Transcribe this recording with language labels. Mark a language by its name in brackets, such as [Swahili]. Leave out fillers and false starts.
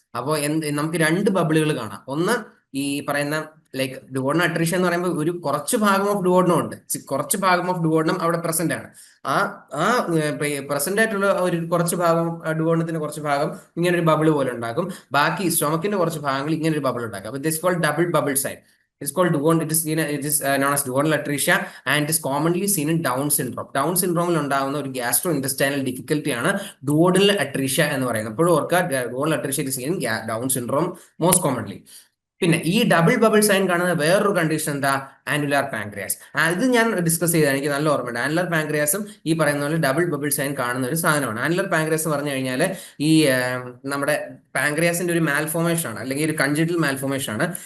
[Malayalam] അപ്പോൾ നമുക്ക് 2 ബബിളുകൾ കാണാം. ഒന്ന് ഈ പറയുന്ന ഡുവോഡിനം അട്രീഷ്യ എന്ന് പറയുമ്പോൾ ഒരു കുറച്ച് ഭാഗം ഓഫ് ഡുവോഡിനം ഉണ്ട്, കുറച്ച് ഭാഗം ഓഫ് ഡുവോഡിനം അവിടെ പ്രസന്റ് ആണ്. ആ പ്രസന്റ് ആയിട്ടുള്ള ഒരു കുറച്ച് ഭാഗം, ഡുവോഡിനത്തിന്റെ കുറച്ച് ഭാഗം ഇങ്ങനെ ഒരു ബബിൾ പോലെ ഉണ്ടാക്കും. ബാക്കി സ്റ്റൊമക്കിന്റെ കുറച്ച് ഭാഗങ്ങൾ ഇങ്ങനെ ഒരു ബബിൾ ഉണ്ടാക്കും. [English] അപ്പൊ this called double bubble sign. It's called Duodenal. It is known as duodenal atresia and it is commonly seen in Down syndrome. [Malayalam] Down syndrome ഉണ്ടാകുന്ന ഒരു ഗ്യാസ്ട്രോ ഇൻറ്റസ്റ്റൈനൽ ഡിഫിക്കൽട്ടി ആണ് duodenal atresia എന്ന് പറയുന്നത്. എപ്പോഴും ഓർക്കുക, [English] duodenal atresia is seen in Down syndrome most commonly. [Malayalam] പിന്നെ ഈ double bubble sign കാണുന്ന വേറൊരു കണ്ടീഷൻ എന്താ? Annular pancreas. ഇത് ഞാൻ ഡിസ്കസ് ചെയ്താൽ എനിക്ക് നല്ല ഓർമ്മയുണ്ട്. ആനുലാർ പാൻക്രിയാസും ഈ പറയുന്ന പോലെ ഡബിൾ ബബിൾ സൈൻ കാണുന്ന ഒരു സാധനമാണ്. ആനുലാർ പാൻക്രിയാസ് പറഞ്ഞു കഴിഞ്ഞാൽ ഈ നമ്മുടെ പാൻക്രിയാസിന്റെ ഒരു മാൽഫോർമേഷൻ ആണ്, അല്ലെങ്കിൽ ഒരു കൺജനിറ്റൽ മാൽഫോർമേഷൻ ആണ്.